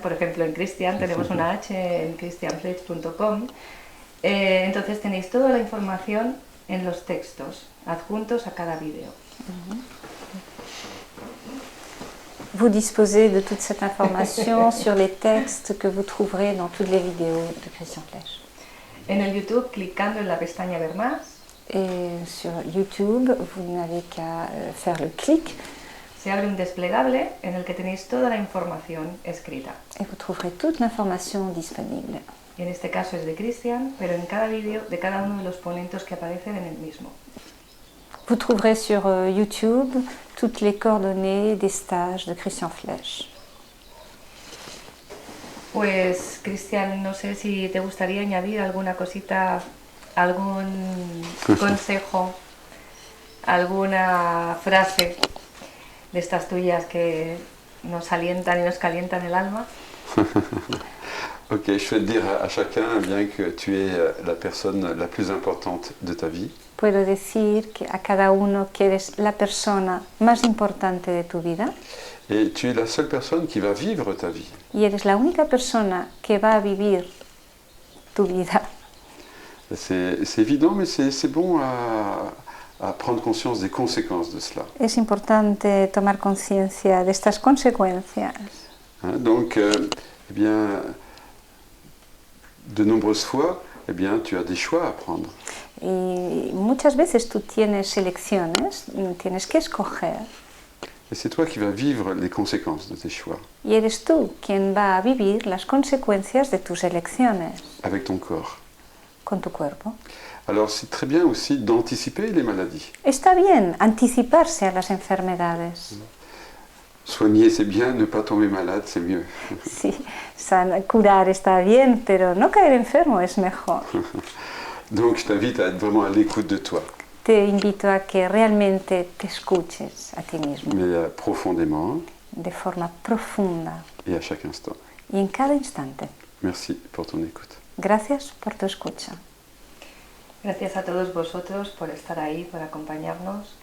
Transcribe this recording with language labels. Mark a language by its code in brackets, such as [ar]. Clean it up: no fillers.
[es] Por ejemplo, en Christian tenemos una H en christianflech.com. Entonces tenéis toda la información en los textos adjuntos a cada vidéo. [fr] Vous disposez de toute cette information sur les textes que vous trouverez dans toutes les vidéos de Christian Flech. [es] En el YouTube, clicando en la pestaña Ver más, [fr] Et sur YouTube, vous n'avez qu'à faire le clic [es] se abre un desplegable en el que tenéis toda la información escrita. [fr] et vous trouverez toute l'information disponible. [es] Y en este caso es de Cristian, pero en cada vídeo de cada uno de los ponentes que aparecen en el mismo. [fr] Vous trouverez sur YouTube toutes les coordonnées des stages de Christian Flech. [es] Pues, Cristian, no sé si te gustaría añadir alguna cosita, algún consejo, alguna frase de estas tuyas que nos alientan y nos calientan el alma. [fr] Ok, je vais dire à chacun eh bien, que tu es la personne la plus importante de ta vie. [es] Puedo decir que a cada uno que eres la persona más importante de tu vida [fr] Et tu es la seule personne qui va vivre ta vie. [es] y eres la única persona que va a vivir tu vida. [fr] C'est évident, mais c'est bon à prendre conscience des conséquences de cela. [es] Es importante tomar conciencia de estas consecuencias. [fr] Hein, donc, eh bien, de nombreuses fois, eh bien, tu as des choix à prendre. [es] Y muchas veces tú tienes elecciones, tienes que escoger. [fr] Et c'est toi qui vas vivre les conséquences de tes choix, [es] Y eres tú quien va a vivir las consecuencias de tus elecciones [fr] avec ton corps. [es] con tu cuerpo. [fr] Alors, c'est très bien aussi d'anticiper les maladies. [es] Está bien anticiparse a las enfermedades. [fr] Soigner, c'est bien, ne pas tomber malade, c'est mieux. [es] Sí, curar está bien, pero no caer enfermo es mejor. [fr] Donc, je t'invite à être vraiment à l'écoute de toi, [es] Te invito a que realmente te escuches a ti mismo [fr] mais profondément [es] de forma profunda [fr] et à chaque instant. [es] y en cada instante. [fr] Merci pour ton écoute. [es] Gracias por tu escucha. Gracias a todos vosotros por estar ahí, por acompañarnos.